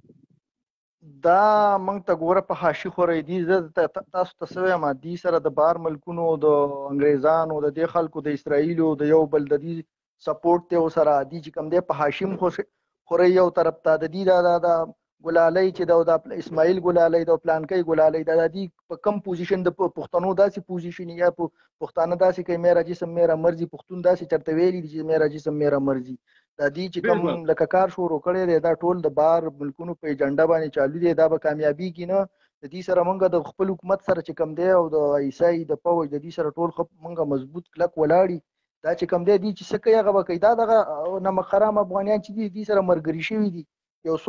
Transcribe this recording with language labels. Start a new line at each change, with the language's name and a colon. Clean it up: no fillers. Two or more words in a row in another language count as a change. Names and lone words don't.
Pashto: دا موږ ته ګوره په حاشي خورې دي زه تاسو ته څه وایم دې سره د بهر ملکونو د انګریزانو د دې خلکو د اسرائیلو د یو بل د دې سپورټ ته سره دي چې کوم دی په حاشي خورې یو طرف ته د دې دا ګلالۍ چې د اسماعیل ګلالۍ د پلانکۍ ګلالۍ د دې په کم پوزیشن د پښتنو داسې پوزیشن یا پښتانه داسې کوي
Urdu: میرا جسم میرا مرضی
Pashto: پښتون داسې چرته ویلي دي چې
Urdu: میرا جسم میرا مرضی
Pashto: دا دې چې کوم لکه کار شروع کړی دی دا ټول د بهر ملکونو په ایجنډا باندې چالو دی دا به کامیابي کې نه د دې سره موږ د خپل حکومت سره چې کوم دی او د عیسائی د پوج د دې سره ټول موږ مضبوط کلک ولاړی دا چې کوم دی چې څه کوي هغه به کوي دا دغه نمک حرام افغانیان چې دي سره مرګري شوي دي یو څو